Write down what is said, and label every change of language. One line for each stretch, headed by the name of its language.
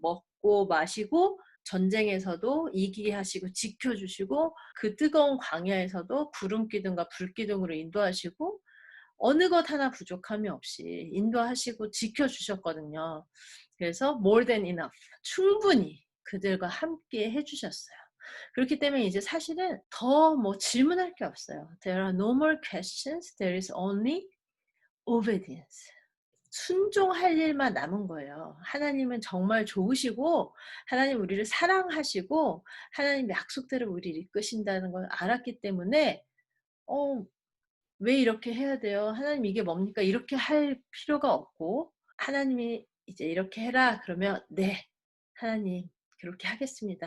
Korean: 먹고 마시고 전쟁에서도 이기게 하시고 지켜주시고 그 뜨거운 광야에서도 구름기둥과 불기둥으로 인도하시고 어느 것 하나 부족함이 없이 인도하시고 지켜주셨거든요. 그래서
English: more than enough
Korean: 충분히 그들과 함께 해주셨어요. 그렇기 때문에 이제 사실은 더 뭐 질문할 게 없어요.
English: There are no more questions. There is only obedience.
Korean: 순종할 일만 남은 거예요. 하나님은 정말 좋으시고 하나님 우리를 사랑하시고 하나님 약속대로 우리를 이끄신다는 걸 알았기 때문에 왜 이렇게 해야 돼요? 하나님 이게 뭡니까? 이렇게 할 필요가 없고 하나님이 이제 이렇게 해라 그러면 네 하나님 그렇게 하겠습니다.